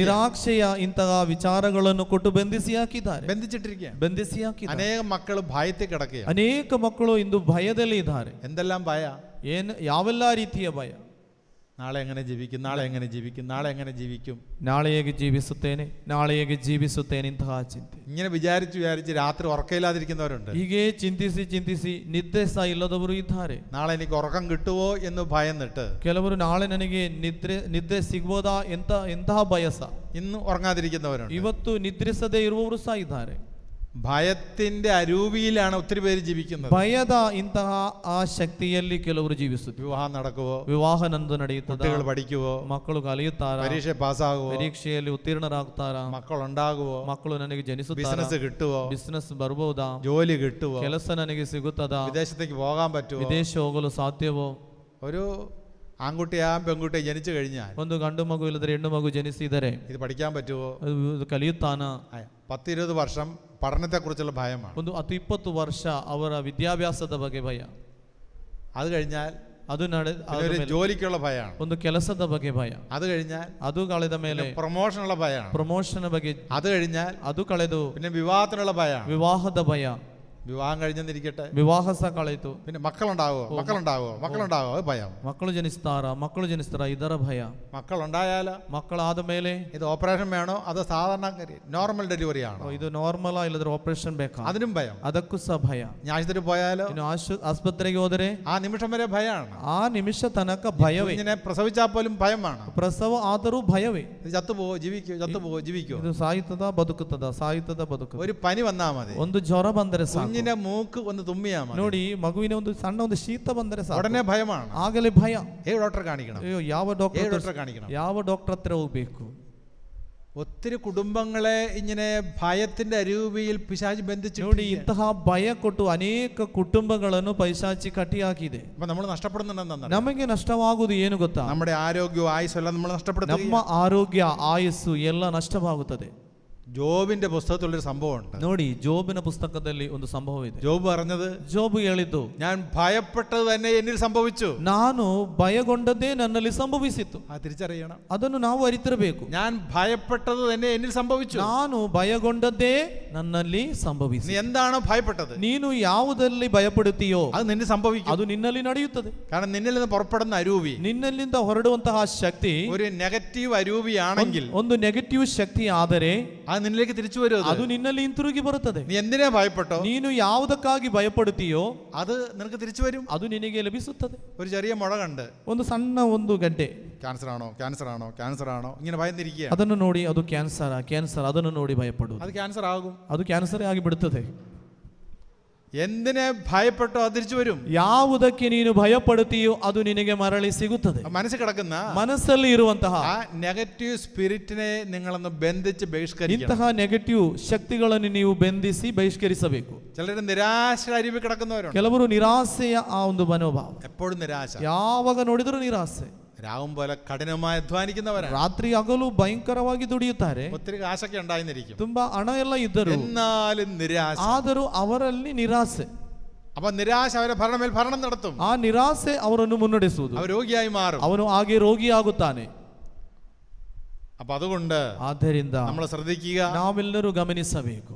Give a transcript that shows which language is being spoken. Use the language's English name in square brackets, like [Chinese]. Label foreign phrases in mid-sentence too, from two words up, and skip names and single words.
[Kannada] ನಿರಾಕ್ಷೆಯ ಇಂತಹ ವಿಚಾರಗಳನ್ನು ಕೊಟ್ಟು ಬಂಧಿಸಿ ಹಾಕಿದ್ದಾರೆ. ಬಂಧಿಸಿ ಹಾಕಿದ್ದಾರೆ. [Malayalam] അനേകം മക്കൾ ഭയത്തിൽ കിടക്കുകയാണ്. [Kannada] ಅನೇಕ ಮಕ್ಕಳು ಇಂದು ಭಯದಲ್ಲಿ ಇದ್ದಾರೆ. [Malayalam] എന്തെല്ലാം ഭയ? [Kannada] ಯಾವೆಲ್ಲ ರೀತಿಯ ಭಯ? [Malayalam] നാളെ എങ്ങനെ ജീവിക്കും, നാളെ എങ്ങനെ ജീവിക്കും, നാളെ എങ്ങനെ ജീവിക്കും, [Kannada] ನಾಳೆ ಹೇಗೆ ಜೀವಿಸುತ್ತೇನೆ, ನಾಳೆ ಹೇಗೆ ಜೀವಿಸುತ್ತೇನೆ, ಇಂತಹ ಚಿಂತೆ. [Malayalam] ഇങ്ങനെ വിചാരിച്ച് രാത്രി ഉറക്കമില്ലാതിരിക്കുന്നവരുണ്ട്. [Kannada] ಹೀಗೆ ಚಿಂತಿಸಿ ನಿದ್ದೆ ಸಹ ಇಲ್ಲದವರು ಇದ್ದಾರೆ. [Malayalam] നാളെ എനിക്ക് ഉറക്കം കിട്ടുവോ എന്ന് ഭയന്നിട്ട് [Kannada] ಕೆಲವರು ನಾಳೆ ನನಗೆ ನಿದ್ದೆ ಸಿಗ್ಬೋದಾ ಎಂತಹ ಭಯ ಸಹ [Malayalam] ഇന്ന് ഉറങ്ങാതിരിക്കുന്നവരുണ്ട്. [Kannada] ಇವತ್ತು ನಿದ್ರಿಸದೇ ಇರುವವರು ಸಹ ಇದ್ದಾರೆ. [Malayalam] ഭയത്തിന്റെ അരൂപിയിലാണ് ഒത്തിരി പേര് ജീവിക്കുന്നത്. [Kannada] ಭಯದ ಇಂತಹ ಆ ಶಕ್ತಿಯಲ್ಲಿ ಕೆಲವರು ಜೀವಿಸುತ್ತಾರೆ. [Malayalam] വിവാഹം നടക്കുവോ, [Kannada] ವಿವಾಹ ನಂದು ನಡೆಯುತ್ತದೆ, [Malayalam] കുട്ടികൾ പഠിക്കുവോ, [Kannada] ಮಕ್ಕಳು ಕಲಿಯುತ್ತಾರಾ, [Malayalam] പരീക്ഷ പാസ്സാകുവോ, [Kannada] ಪರೀಕ್ಷೆಯಲ್ಲಿ ಉತ್ತೀರ್ಣರಾಗ್ತಾರಾ, [Malayalam] മക്കളുണ്ടാകുവോ, [Kannada] ಮಕ್ಕಳು ನನಗೆ ಜನಿಸುತ್ತಾರಾ, [Malayalam] ബിസിനസ് കിട്ടുവോ, [Kannada] ಬಿಸಿನೆಸ್ ಬರ್ಬೋದಾ, [Malayalam] ജോലി കിട്ടുവോ, [Kannada] ಕೆಲಸ ನನಗೆ ಸಿಗುತ್ತದಾ, [Malayalam] വിദേശത്തേക്ക് പോകാൻ പറ്റുമോ, [Kannada] ವಿದೇಶ ಹೋಗಲು ಸಾಧ್ಯವೋ. [Malayalam] ഒരു ആൺകുട്ടിയാ പെൺകുട്ടിയെ ജനിച്ചു കഴിഞ്ഞാൽ, [Kannada] ಒಂದು ಗಂಡು ಮಗು ಇಲ್ಲದ್ರೆ ಹೆಣ್ಣು ಮಗು ಜನಿಸಿದರೆ [Malayalam] ഇത് പഠിക്കാൻ പറ്റുമോ, [Kannada] ಅದು ಕಲಿಯುತ್ತಾನ? [Malayalam] 10-20 വർഷം പഠനത്തെക്കുറിച്ചുള്ള ഭയമാണ്. [Kannada] ಒಂದು 10-20 ವರ್ಷ ಅವರ ವಿದ್ಯಾಭ್ಯಾಸದ ಬಗ್ಗೆ ಭಯ. [Malayalam] അത് കഴിഞ്ഞാൽ [Kannada] ಅದು [Malayalam] ജോലിക്കുള്ള ഭയമാണ്. [Kannada] ಒಂದು ಕೆಲಸದ ಬಗ್ಗೆ ಭಯ. [Malayalam] അത് കഴിഞ്ഞാൽ [Kannada] ಅದು ಕಳೆದ ಮೇಲೆ [Malayalam] പ്രൊമോഷനുള്ള ഭയമാണ്. [Kannada] ಪ್ರಮೋಷನ್ ಬಗ್ಗೆ. [Malayalam] അത് കഴിഞ്ഞാൽ [Kannada] ಅದು ಕಳೆದು [Malayalam] പിന്നെ വിവാഹത്തിനുള്ള ഭയമാണ്. [Kannada] ವಿವಾಹದ ಭಯ. [Malayalam] വിവാഹം കഴിഞ്ഞെന്നിരിക്കട്ടെ, [Kannada] ವಿವಾಹ ಸಹ ಕಳೆಯಿತು. [Malayalam] പിന്നെ മക്കളുണ്ടാവോ, അത് ഭയം. [Kannada] ಮಕ್ಕಳು ಜನಿಸ್ತಾರ ಇದರ ಭಯ. [Malayalam] മക്കളുണ്ടായാലോ, [Kannada] ಮಕ್ಕಳಾದ ಮೇಲೆ [Malayalam] ഇത് ഓപ്പറേഷൻ വേണോ അതോ സാധാരണ നോർമൽ ഡെലിവറി ആണോ, [Kannada] ಇದು ನಾರ್ಮಲ್ ಇಲ್ಲದ್ರೆ ಆಪರೇಷನ್ ಬೇಕಾ, [Malayalam] അതിനും ഭയം. [Kannada] ಅದಕ್ಕೂ ಸಹ ಭಯ. [Malayalam] ആശുപത്രി പോയാലോ, [Kannada] ಆಸ್ಪತ್ರೆಗೆ ಹೋದರೆ [Malayalam] ആ നിമിഷം വരെ ഭയമാണ്. [Kannada] ಆ ನಿಮಿಷ ತನಕ ಭಯವೇ. [Malayalam] ഇങ്ങനെ പ്രസവിച്ചാൽ പോലും ഭയമാണ്. [Kannada] ಪ್ರಸವ ಆದರೂ ಭಯವೇ. [Malayalam] ചത്തുപോവോ ജീവിക്കോ, [Kannada] ಇದು ಸಾಯುತ್ತದ ಬದುಕುತ್ತದೆ. [Malayalam] ഒരു പനി വന്നാൽ മതി, [Kannada] ಒಂದು ಜ್ವರ ಬಂದರೆ ಸಾಕು, [Malayalam] കുഞ്ഞിന്റെ മൂക്ക് ഒന്ന് തുമ്മിയാ മതി, [Kannada] ನೋಡಿ ಮಗುವಿನ ಒಂದು ಸಣ್ಣ ಒಂದು ಶೀತ ಬಂದರೆ ಸಾಕು, [Malayalam] ഉടനെ ഭയമാണ്. [Kannada] ಆಗಲೇ ಭಯ. [Malayalam] ഡോക്ടറെ കാണിക്കണം, [Kannada] ಅಯ್ಯೋ ಯಾವ ಡಾಕ್ಟರ್ ಹತ್ರ ಹೋಗ್ಬೇಕು. [Malayalam] ഒത്തിരി കുടുംബങ്ങളെ ഇങ്ങനെ ഭയത്തിന്റെ അരൂപിയിൽ പിശാച് ബന്ധിച്ചു. [Kannada] ನೋಡಿ ಇಂತಹ ಭಯ ಕೊಟ್ಟು ಅನೇಕ ಕುಟುಂಬಗಳನ್ನು ಪೈಶಾಚಿ ಕಟ್ಟಿ ಹಾಕಿದೆ. [Malayalam] അപ്പൊ നമ്മൾ നഷ്ടപ്പെടുന്നുണ്ടെന്നാണ്. [Kannada] ನಮಗೆ ನಷ್ಟವಾಗುವುದು ಏನು ಗೊತ್ತಾ? [Malayalam] നമ്മുടെ ആരോഗ്യവും ആയുസ്സും എല്ലാം നമ്മൾ നഷ്ടപ്പെടുത്തുക. [Kannada] ನಮ್ಮ ಆರೋಗ್ಯ ಆಯುಸ್ಸು ಎಲ್ಲ ನಷ್ಟವಾಗುತ್ತದೆ. [Malayalam] ജോബിന്റെ പുസ്തകത്തിലൊരു സംഭവമുണ്ട്. [Kannada] ನೋಡಿ ജോബിನ പുസ്തಕದಲ್ಲಿ ಒಂದು ಸಂಭವ ಇದೆ. [Malayalam] ജോബ് പറഞ്ഞത്, [Kannada] ജോബ് ಹೇಳಿದ್ದು, [Malayalam] ഞാൻ ഭയപ്പെട്ടത് തന്നെ എന്നിൽ സംഭവിച്ചു. [Kannada] ನಾನು ಭಯಗೊಂಡದ್ದೇ ನನ್ನಲ್ಲಿ ಸಂಭವಿಸಿತು. [Malayalam] ആ തിരിച്ചറിയണം. [Kannada] ಅದನ್ನು ನಾವು ಅರಿತಿರಬೇಕು. [Malayalam] ഞാൻ ഭയപ്പെട്ടത് തന്നെ എന്നിൽ സംഭവിച്ചു. [Kannada] ನಾನು ಭಯಗೊಂಡದ್ದೇ ನನ್ನಲ್ಲಿ ಸಂಭವಿಸಿತು. [Malayalam] നീ എന്താണോ ഭയപ്പെട്ടത്, [Kannada] ನೀನು ಯಾವುದರಲ್ಲಿ ಭಯಪಡುತ್ತೀಯೋ [Malayalam] അത് നിന്നിൽ സംഭവിക്കും. [Kannada] ಅದು ನಿನ್ನಲ್ಲಿ ನಡೆಯುತ್ತದೆ. [Malayalam] കാരണം നിന്നിൽ നിന്ന് പുറപ്പെടുന്ന അരൂപി, [Kannada] ನಿನ್ನಲ್ಲಿಂದ ಹೊರಡುವಂತಹ ಶಕ್ತಿ [Malayalam] ഒരു നെഗറ്റീവ് അരൂപിയാണെങ്കിൽ, [Kannada] ಒಂದು ನೆಗೆಟಿವ್ ಶಕ್ತಿ ಆದರೆ [Malayalam] അത് നിന്നിലേക്ക് തിരിച്ചു വരും. [Kannada] ಅದು ನಿನ್ನಲ್ಲಿ ಹಿಂತಿರುಗಿ ಬರುತ್ತದೆ. [Malayalam] നീ എന്തിനാ ഭയപ്പെട്ടോ, [Kannada] ನೀನು ಯಾವುದಕ್ಕಾಗಿ ಭಯಪಡುತ್ತೀಯೋ [Malayalam] അത് നിനക്ക് തിരിച്ചു വരും. [Kannada] ಅದು ನಿನಗೆ ಲಭಿಸುತ್ತದೆ. [Malayalam] ഒരു ചെറിയ മുഴ കണ്ട് [Kannada] ಒಂದು ಸಣ್ಣ ಒಂದು ಗಡ್ಡೆ, [Malayalam] ക്യാൻസർ ആണോ ഇങ്ങനെ ഭയന്നിരിക്കുക. [Kannada] ಅದನ್ನು ನೋಡಿ ಅದು ಕ್ಯಾನ್ಸರ್ ಅದನ್ನು ನೋಡಿ ಭಯಪಡುವುದು. [Malayalam] അത് ക്യാൻസർ ആകും. [Kannada] ಅದು ಕ್ಯಾನ್ಸರ್ ಆಗಿ ಬಿಡುತ್ತದೆ. [Malayalam] എന്തിനെ ഭയപ്പെട്ടോ അത് തിരിച്ചു വരും. [Kannada] ಯಾವುದಕ್ಕೆ ನೀನು ಭಯಪಡುತ್ತೀಯೋ ಅದು ನಿನಗೆ ಮರಳಿ ಸಿಗುತ್ತದೆ. [Malayalam] മനസ്സിൽ കിടക്കുന്ന [Kannada] ಮನಸ್ಸಲ್ಲಿ ಇರುವಂತಹ [Malayalam] ആ നെഗറ്റീവ് സ്പിരിറ്റിനെ നിങ്ങളൊന്ന് ബന്ധിച്ച് ബഹിഷ്കരിക്കണം. [Kannada] ಇಂತಹ ನೆಗೆಟಿವ್ ಶಕ್ತಿಗಳನ್ನು ನೀವು ಬಂಧಿಸಿ ಬಹಿಷ್ಕರಿಸಬೇಕು. [Malayalam] ചിലർ നിരാശ അരുവി കിടക്കുന്നവരുണ്ട്. [Kannada] ಕೆಲವರು ನಿರಾಸೆಯ ಆ ಒಂದು ಮನೋಭಾವ, [Malayalam] എപ്പോഴും നിരാശ, [Kannada] ಯಾವಾಗ ನೋಡಿದರೂ ನಿರಾಸೆ. [Malayalam] രാവും പോലെ കഠിനമായി അധ്വാനിക്കുന്നവരാണ്. [Kannada] ರಾತ್ರಿ ಹಗಲು ಭಯಂಕರವಾಗಿ ದುಡಿಯುತ್ತಾರೆ. [Malayalam] ഒത്തിരി കാശൊക്കെ ഉണ്ടായിരിക്കും, [Kannada] ತುಂಬಾ ಹಣ ಎಲ್ಲ ಇದ್ದರು, [Malayalam] എന്നാലും നിരാശ. [Kannada] ಆದರೂ ಅವರಲ್ಲಿ ನಿರಾಸೆ. [Malayalam] അപ്പൊ നിരാശ അവരെ ഭരണമേൽ ഭരണം നടത്തും. [Kannada] ಆ ನಿರಾಸೆ ಅವರನ್ನು ಮುನ್ನಡೆಸುವುದು. [Malayalam] അവർ രോഗിയായി മാറും. [Kannada] ಅವನು ಹಾಗೆ ರೋಗಿಯಾಗುತ್ತಾನೆ. [Malayalam] അപ്പൊ അതുകൊണ്ട് [Kannada] ಆದ್ದರಿಂದ [Malayalam] നമ്മൾ ശ്രദ്ധിക്കുക, [Kannada] ನಾವೆಲ್ಲರೂ ಗಮನಿಸಬೇಕು.